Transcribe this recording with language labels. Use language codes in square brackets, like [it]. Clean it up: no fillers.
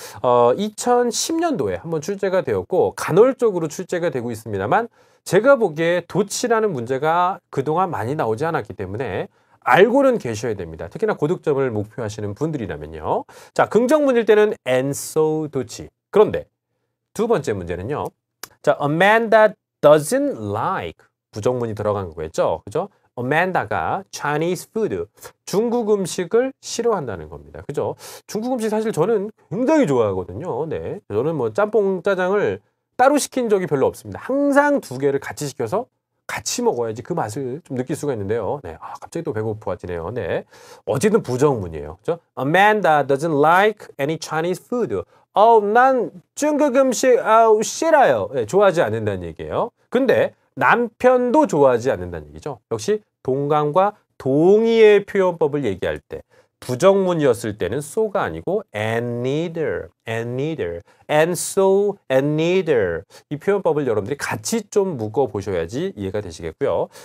[ko] 2010년도에 한번 출제가 되었고 간헐적으로 출제가 되고 있습니다만 제가 보기에 도치라는 문제가 그동안 많이 나오지 않았기 때문에 알고는 계셔야 됩니다. 특히나 고득점을 목표하시는 분들이라면요. 자, 긍정문일 때는 [en] and so [ko] 도치. 그런데 두 번째 문제는요. 자, [en] a man that doesn't like [ko] 부정문이 들어간 거겠죠. 그죠? Amanda가 [en] Chinese food, [ko] 중국 음식을 싫어한다는 겁니다. 그죠? 중국 음식 사실 저는 굉장히 좋아하거든요. 네. 저는 뭐 짬뽕, 짜장을 따로 시킨 적이 별로 없습니다. 항상 두 개를 같이 시켜서 같이 먹어야지 그 맛을 좀 느낄 수가 있는데요. 네. 갑자기 또 배고파지네요. 네. 어쨌든 부정문이에요. 그죠? [en] Amanda doesn't like any Chinese food. [ko] 난 중국 음식 싫어요. 네, 좋아하지 않는다는 얘기예요. 근데 남편도 좋아하지 않는다는 얘기죠. 역시 동감과 동의의 표현법을 얘기할 때 부정문이었을 때는 so가 아니고 [en] and neither, and so, and neither [ko] 이 표현법을 여러분들이 같이 좀 묶어보셔야지 이해가 되시겠고요.